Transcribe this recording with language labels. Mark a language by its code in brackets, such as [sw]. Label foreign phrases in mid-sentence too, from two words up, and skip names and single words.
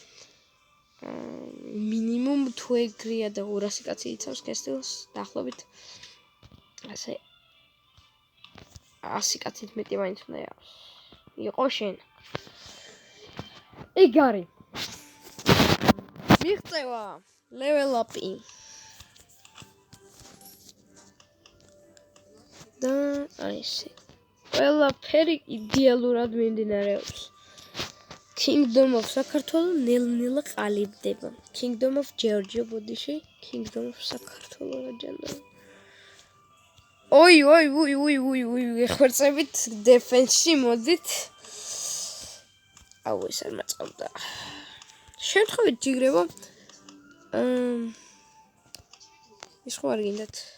[ka] მინიმუმ თუ ეგრეა და 200 კაცი იცავს კესტილს, დაახლოებით ასე 100 კაცით მეტი მაინც უნდა იყო შენ. ეგ არის. მიღწევა [en] level up- [ka] ი. და ესე. ყველაფერი იდეალურად მიმდინარეობს. [en] Kingdom of [ka] საქართველო ნელ-ნელა ყალიბდება. [en] Kingdom of Georgia [ka] ბოდიში, [en] Kingdom of [ka] საქართველო რაჯანდა. ოი, ეხორცებით defense-ში მოდით. ეს არ მაწყობდა. შემთხვევით ჯიგრებო. ის ხო არ გინდათ.